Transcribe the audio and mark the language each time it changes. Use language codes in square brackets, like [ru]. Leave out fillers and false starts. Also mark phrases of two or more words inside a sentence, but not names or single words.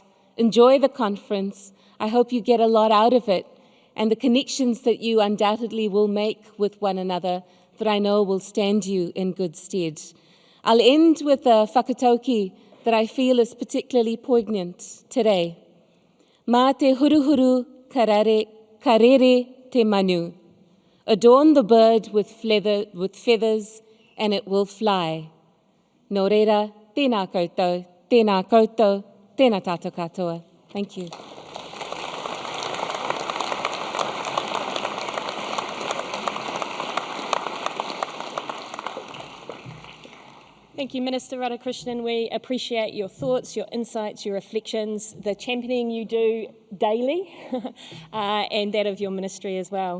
[en] Enjoy the conference. I hope you get a lot out of it and the connections that you undoubtedly will make with one another that I know will stand you in good stead. I'll end with a whakatauki that I feel is particularly poignant today. [mi] Mā te huruhuru karere te manu. [en] Adorn the bird with feathers and it will fly. [mi] Nō reira, tēnā koutou, tēnā tātou katoa. [en] Thank you. Thank you, Minister Radhakrishnan. We appreciate your thoughts, your insights, your reflections, the championing you do daily, and that of your ministry as well.